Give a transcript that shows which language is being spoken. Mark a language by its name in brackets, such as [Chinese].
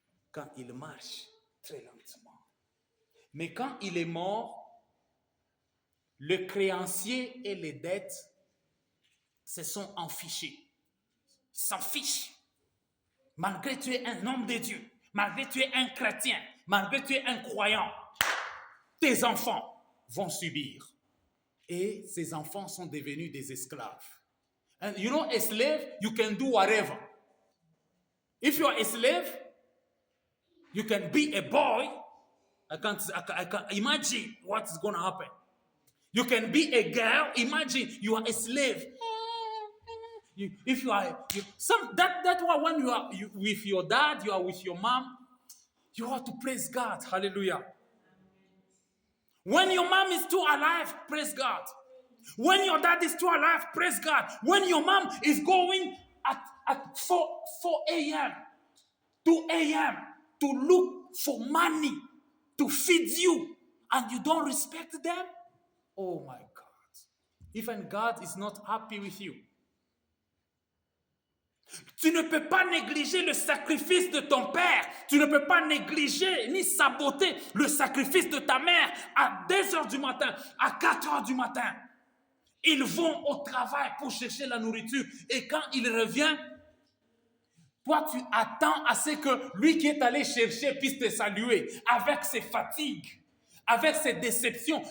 [French] Quand il marche très lentement. Mais quand il est mort, le créancier et les dettes se sont enfichés. Ils s'en fichent. Malgré que tu es un homme de Dieu, malgré que tu es un chrétien, malgré que tu es un croyant, tes enfants vont subir. Et ces enfants sont devenus des esclaves. [English] And you know, a slave, you can do whatever. If you are a slave, you can be a boy. I can't imagine what's going to happen. You can be a girl. Imagine you are a slave. That's why when you are with your dad, you are with your mom, you have to praise God. Hallelujah. When your mom is still alive, praise God. When your dad is still alive, praise God. When your mom is going at 4 a.m., 2 a.m. to look for money to feed you and you don't respect them, oh my God. Even God is not happy with you. [French] Tu ne peux pas négliger le sacrifice de ton père. Tu ne peux pas négliger ni saboter le sacrifice de ta mère à 2 heures du matin, à 4 heures du matin. Ils vont au travail pour chercher la nourriture. Et quand il revient, toi, tu attends à ce que lui qui est allé chercher puisse te saluer avec ses fatigues, avec ses déceptions.